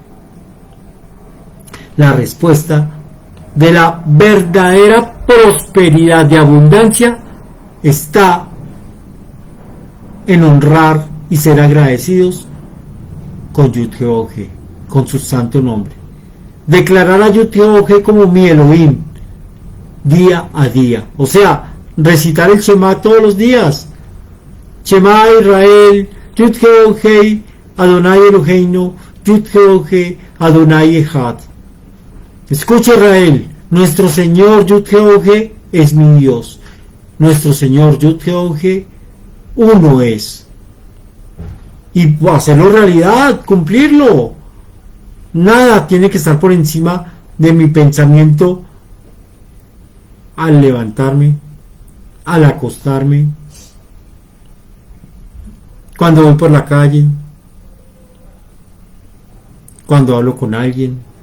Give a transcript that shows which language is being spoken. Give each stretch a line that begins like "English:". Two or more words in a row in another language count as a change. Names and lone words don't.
Spanish: La respuesta de la verdadera prosperidad de abundancia está en honrar y ser agradecidos con Yud-Heh, con su santo nombre. Declarar a Yud-Heh como mi Elohim día a día, o sea, recitar el Shema todos los días.
Hebrew: שמע ישראל, Yud-Heh אדוני אלהינו, Yud-Heh אדוני אחד.
Spanish: Escucha, Israel, nuestro Señor Yud-Heh es mi Dios. Nuestro Señor Yud-Heh uno es. Y hacerlo realidad, cumplirlo. Nada tiene que estar por encima de mi pensamiento al levantarme, al acostarme, cuando voy por la calle, cuando hablo con alguien.